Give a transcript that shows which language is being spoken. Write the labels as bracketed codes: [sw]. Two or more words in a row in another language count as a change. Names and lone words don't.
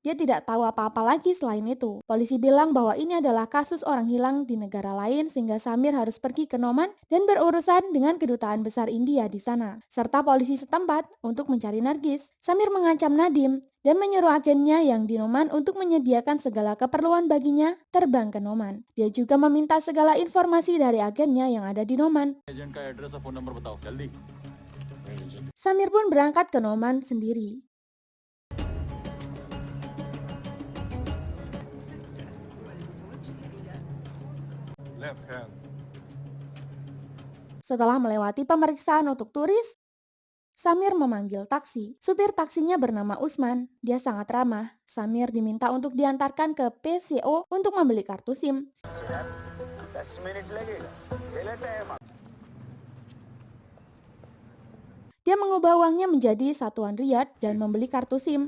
[id] Dia tidak tahu apa-apa lagi selain itu. Polisi bilang bahwa ini adalah kasus orang hilang di negara lain sehingga Samir harus pergi ke Noman dan berurusan dengan kedutaan besar India di sana, serta polisi setempat untuk mencari Nargis. Samir mengancam Nadim dan menyuruh agennya yang di Noman untuk menyediakan segala keperluan baginya terbang ke Noman. Dia juga meminta segala informasi dari agennya yang ada di Noman. [hi] एजेंट का एड्रेस और [en] phone number [hi] बताओ जल्दी। [id] Samir pun berangkat ke Noman sendiri. [en] Left hand. [id] Setelah melewati pemeriksaan untuk turis, Samir memanggil taksi. Supir taksinya bernama Usman. Dia sangat ramah. Samir diminta untuk diantarkan ke PCO untuk membeli kartu SIM. Dia mengubah uangnya menjadi satuan riyad dan membeli kartu SIM.